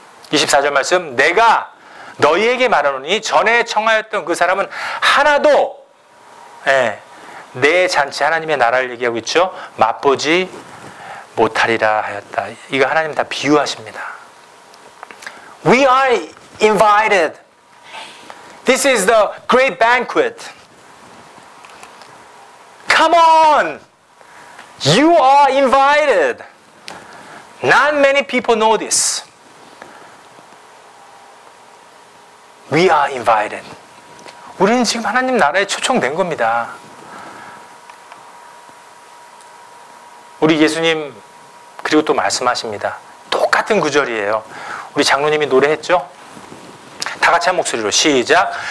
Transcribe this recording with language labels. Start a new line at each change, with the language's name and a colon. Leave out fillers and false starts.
Korean: 24절 말씀 내가 너희에게 말하노니 전에 청하였던 그 사람은 하나도 내 잔치 하나님의 나라를 얘기하고 있죠. 맛보지 못하리라 하였다. 이거 하나님 다 비유하십니다.
English: We are invited. This is the great banquet. Come on! You are invited. Not many people know this. We are invited.
Korean: 우리는 지금 하나님 나라에 초청된 겁니다. 우리 예수님 그리고 또 말씀하십니다. 똑같은 구절이에요. 우리 장로님이 노래했죠? 다 같이 한 목소리로 시작.